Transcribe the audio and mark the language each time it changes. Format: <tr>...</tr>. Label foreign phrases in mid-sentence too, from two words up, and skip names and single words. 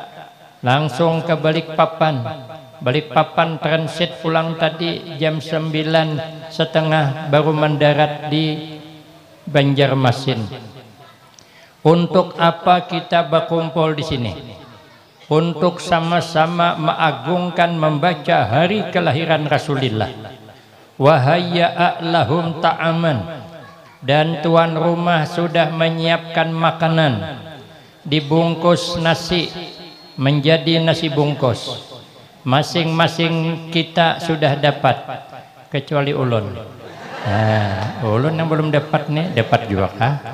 <id>Langsung ke Balikpapan. Balikpapan transit pulang tadi jam 9:30 baru mendarat di Banjarmasin. Untuk apa kita berkumpul di sini? Untuk sama-sama mengagungkan membaca hari kelahiran Rasulullah.</id> <ar>وهيأ لهم طعاما,</ar> <id>dan tuan rumah sudah menyiapkan makanan. Dibungkus nasi menjadi nasi bungkus. Masing-masing kita sudah dapat kecuali ulun. Nah, ulun yang belum dapat nih, dapat juga kah?</id>